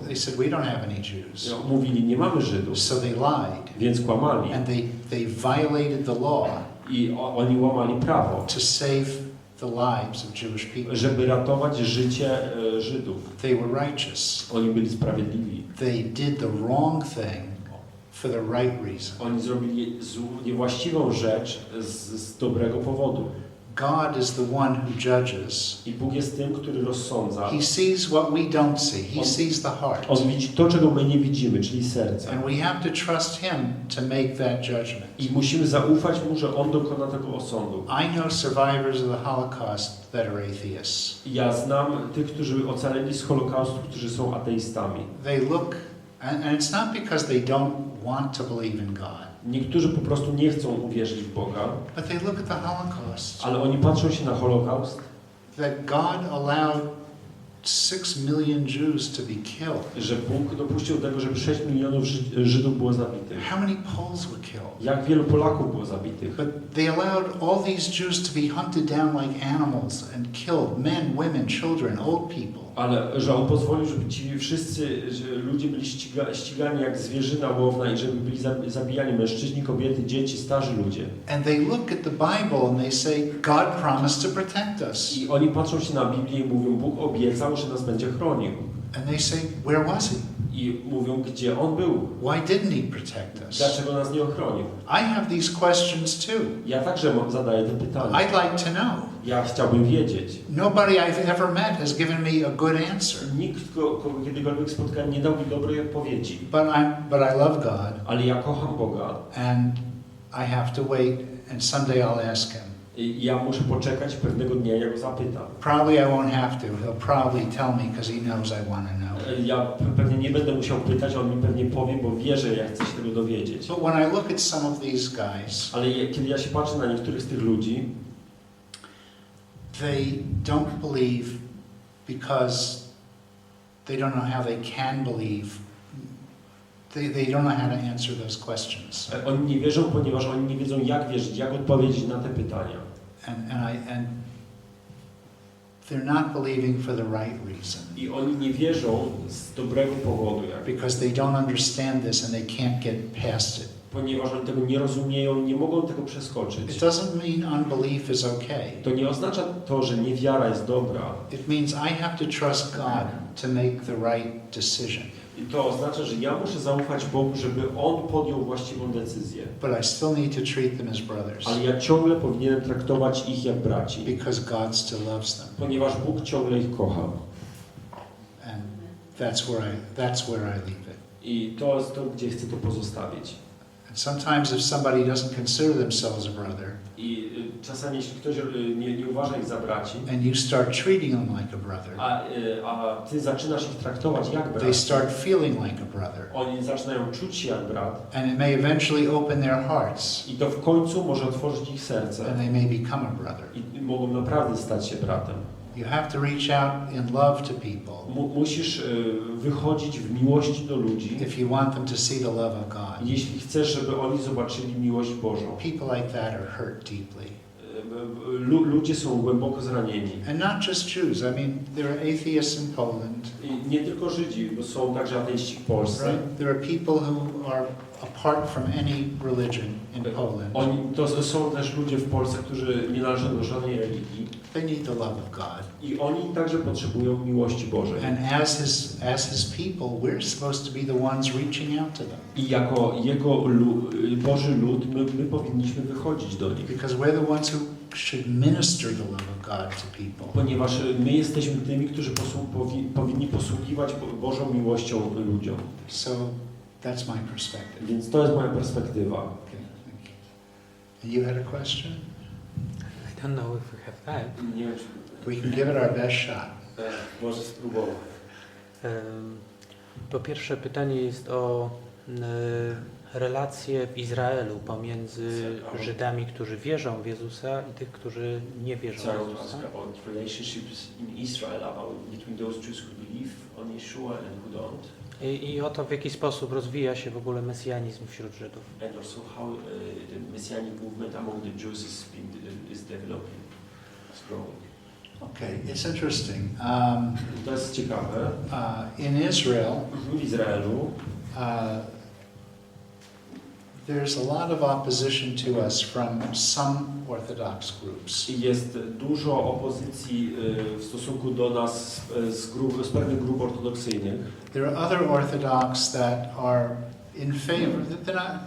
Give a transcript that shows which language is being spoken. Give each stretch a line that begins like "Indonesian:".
English: They said, we don't have any Jews.
Polish: Mówili, nie mamy Żydów,
English: So they lied.
Polish: więc kłamali.
English: And they violated the law
Polish: I oni łamali prawo,
English: to save the lives of Jewish people.
Polish: żeby ratować życie Żydów.
English: They were righteous.
Polish: Oni byli sprawiedliwi.
English: They did the wrong thing for the right reason.
Polish: Oni zrobili niewłaściwą rzecz z dobrego powodu.
English: God is the one who judges.
Polish: I Bóg jest tym, który rozsądza.
English: He sees what we don't see. He sees the heart.
Polish: On widzi to, czego my nie widzimy, czyli serce.
English: And we have to trust Him to make that judgment.
Polish: I musimy zaufać Mu, że On dokona tego osądu.
English: I know survivors of the Holocaust that are atheists.
Polish: Ja znam tych, którzy ocaleli z Holokaustu, którzy są ateistami.
English: They look, and it's not because they don't want to believe in God.
Polish: Niektórzy po prostu nie chcą uwierzyć w Boga,
English: But they look at the Holocaust.
Polish: ale oni patrzą się na Holokaust,
English: That God allowed 6 million Jews to be killed.
Polish: że Bóg dopuścił tego, żeby 6 milionów Żydów było zabitych.
English: How many Poles were killed?
Polish: Jak wielu Polaków było zabitych.
English: But they allowed all these Jews to be hunted down like animals and killed, men, women, children, old people.
Polish: Ale że on pozwolił, żeby ci wszyscy ludzie byli ścigani jak zwierzyna łowna i żeby byli zabijani mężczyźni, kobiety, dzieci, starzy ludzie.
English: And they look at the Bible and they say, God promised to protect us.
Polish: I oni patrzą się na Biblię i mówią, Bóg obiecał, że nas będzie chronił.
English: And they say, where was he?
Polish: I mówią, gdzie on był.
English: Why didn't he protect us?
Polish: Dlaczego nas nie ochronił?
English: I have these questions too.
Polish: Ja także zadaję te pytania.
English: I'd like to know.
Polish: Ja chciałbym wiedzieć.
English: Nobody I've ever met has given me a good answer.
Polish: Nikt, kogo kiedykolwiek spotkałem, nie dał mi dobrej odpowiedzi.
English: But I love God.
Polish: Ale ja kocham Boga.
English: And I have to wait and someday I'll ask him.
Polish: I ja muszę poczekać, pewnego dnia ja go zapytam.
English: Probably I won't have to. He'll probably tell me because he knows I want to know.
Polish: Ja pewnie nie będę musiał pytać, on mi pewnie powie, bo wie, że ja chcę się tego dowiedzieć.
English: But when I look at some of these guys,
Polish: Ale kiedy ja się patrzę na niektórych z tych ludzi,
English: they don't believe because they don't know how they can believe. They don't know how to answer those questions.
Polish: oni nie wierzą, ponieważ oni nie wiedzą, jak wierzyć, jak odpowiedzieć na te pytania.
English: And they're not believing for the right reason.
Polish: I oni nie wierzą z dobrego powodu,
English: Because they don't understand this and they can't get past it.
Polish: ponieważ oni tego nie rozumieją, nie mogą tego
English: It
Polish: przeskoczyć.
English: doesn't mean unbelief is okay.
Polish: To nie oznacza to, że niewiara jest dobra.
English: It means I have to trust God to make the right decision.
Polish: I to oznacza, że ja muszę zaufać Bogu, żeby On podjął właściwą decyzję.
English: But I still need to treat them as brothers.
Polish: Ale ja ciągle powinienem traktować ich jak braci.
English: Because God still loves them.
Polish: Ponieważ Bóg ciągle ich kocha.
English: And that's where I leave it.
Polish: I to jest to, gdzie chcę to pozostawić.
English: And sometimes if somebody doesn't consider themselves a brother,
Polish: I czasami jeśli ktoś nie uważa ich za braci,
English: and you start treating them like a brother,
Polish: a ty zaczynasz ich traktować jak brat,
English: they start feeling like a brother.
Polish: oni zaczynają czuć się jak brat.
English: And it may eventually open their hearts,
Polish: I to w końcu może otworzyć ich serce.
English: and they may become a brother.
Polish: I mogą naprawdę stać się bratem.
English: You have to reach out in love to people
Polish: Musisz wychodzić w miłości do ludzi,
English: if you want them to see the love of God.
Polish: jeśli chcesz, żeby oni zobaczyli miłość Bożą.
English: People like that are hurt deeply.
Polish: Ludzie są głęboko zranieni.
English: And not just Jews. I mean, there are atheists in Poland.
Polish: I nie tylko Żydzi, bo są także ateiści w Polsce.
English: Right? There are people who are apart from any religion in Poland.
Polish: To są też ludzie w Polsce, którzy nie należą do żadnej religii.
English: They need the love of God.
Polish: I oni także potrzebują miłości Bożej.
English: And as his people, we're supposed to be the ones reaching out to them.
Polish: I jako Jego Boży lud, my powinniśmy wychodzić do nich.
English: Because we're the ones who should minister the love of God to people.
Polish: Ponieważ my jesteśmy tymi, którzy powinni posługiwać Bożą miłością ludziom.
English: So that's my perspective.
Polish: Więc to jest moja perspektywa.
English: Okay, thank you. And you had a question? I don't know if we have time.
Polish: Nie wiem, czy
English: We can give it our best shot.
Polish: może spróbować. Po pierwsze pytanie jest o relacje w Izraelu pomiędzy Żydami, którzy wierzą w Jezusa i tych, którzy nie wierzą w Jezusa.
English: About relationships in Israel, between those Jews who believe on Yeshua and who don't.
Polish: I o to, w jaki sposób rozwija się w ogóle mesjanizm wśród Żydów.
English: And also how the messianic movement among the Jews is developing, is growing. Okay, it's interesting.
Polish: To jest ciekawe.
English: In Israel,
Polish: W Izraelu
English: there's a lot of opposition to us from some Orthodox groups.
Polish: jest dużo opozycji w stosunku do nas z pewnych grup ortodoksyjnych.
English: There are other Orthodox that are in favor. They're not